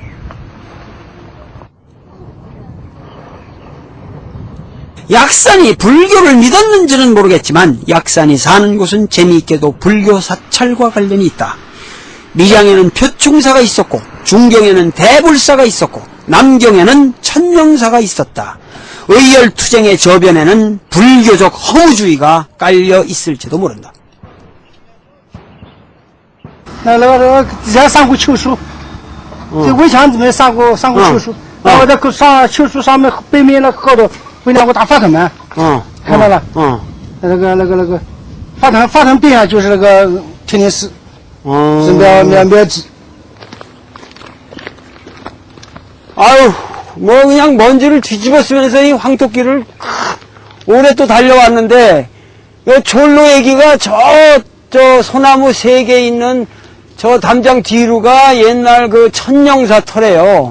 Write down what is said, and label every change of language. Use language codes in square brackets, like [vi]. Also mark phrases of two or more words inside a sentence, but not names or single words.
[ko] 약산이 불교를 믿었는지는 모르겠지만 약산이 사는 곳은 재미있게도 불교 사찰과 관련이 있다. 밀양에는 표충사가 있었고 중경에는 대불사가 있었고 남경에는 천명사가 있었다. 의열투쟁의 저변에는 불교적 허무주의가 깔려 있을지도 모른다. [zh] 那底下上过秋树，这围墙里面上过秋树，然后在上秋树上面背面那高头有两个大法藤嘛，看到了，那个法藤边上就是那个天天寺，是庙址。 [ko] 아유, 뭐 그냥 먼지를 뒤집어 쓰면서 이 황토길을 오래 또 달려왔는데 요 졸로 얘기가 저 소나무 3개 있는 저 담장 뒤로가 옛날 그 천령사 터래요.